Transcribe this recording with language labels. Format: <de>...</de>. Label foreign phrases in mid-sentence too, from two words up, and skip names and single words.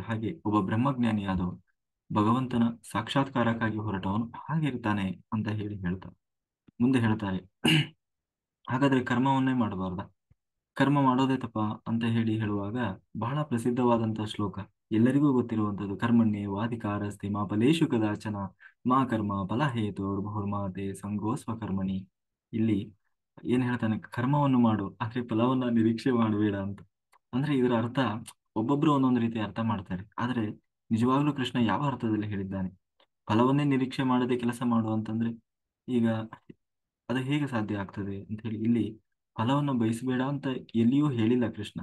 <kn>ಹಾಗೆ ಒಬ್ಬ ಬ್ರಹ್ಮಜ್ಞಾನಿಯಾದವ ಭಗವಂತನ ಸಾಕ್ಷಾತ್ಕಾರಕ್ಕಾಗಿ ಹೊರಟವನು ಹಾಗಿರ್ತಾನೆ ಅಂತ ಹೇಳ್ತಾರೆ. ಮುಂದೆ ಹೇಳ್ತಾರೆ, ಹಾಗಾದ್ರೆ ಕರ್ಮವನ್ನೇ ಮಾಡಬಾರ್ದ, ಕರ್ಮ ಮಾಡೋದೇ ತಪ್ಪ ಅಂತ ಹೇಳುವಾಗ ಬಹಳ ಪ್ರಸಿದ್ಧವಾದಂತಹ ಶ್ಲೋಕ, ಎಲ್ಲರಿಗೂ ಗೊತ್ತಿರುವಂತದ್ದು,</kn> <sa>ಕರ್ಮಣ್ಯೇವಾಧಿಕಾರಸ್ತೆ ಮಾ ಫಲೇಷು ಕದಾಚನ ಮಾ ಕರ್ಮ ಫಲಹೇತುರ್ಭುರ್ಮಾತೆ ಸಂಗೋಸ್ವ ಕರ್ಮಣಿ.</sa> <kn>ಇಲ್ಲಿ ಏನ್ ಹೇಳ್ತಾನೆ, ಕರ್ಮವನ್ನು ಮಾಡು ಆದ್ರೆ ಫಲವನ್ನ ನಿರೀಕ್ಷೆ ಮಾಡಬೇಡ ಅಂತ. ಅಂದ್ರೆ ಇದರ ಅರ್ಥ ಒಬ್ಬೊಬ್ರು ಒಂದೊಂದು ರೀತಿ ಅರ್ಥ ಮಾಡ್ತಾರೆ. ಆದ್ರೆ ನಿಜವಾಗ್ಲೂ ಕೃಷ್ಣ ಯಾವ ಅರ್ಥದಲ್ಲಿ ಹೇಳಿದ್ದಾನೆ, ಫಲವನ್ನೇ ನಿರೀಕ್ಷೆ ಮಾಡದೆ ಕೆಲಸ ಮಾಡು ಅಂತಂದ್ರೆ ಈಗ ಅದು ಹೇಗೆ ಸಾಧ್ಯ ಆಗ್ತದೆ ಅಂತ ಹೇಳಿ, ಇಲ್ಲಿ ಫಲವನ್ನು ಬಯಸಬೇಡ ಅಂತ ಎಲ್ಲಿಯೂ ಹೇಳಿಲ್ಲ ಕೃಷ್ಣ.</kn>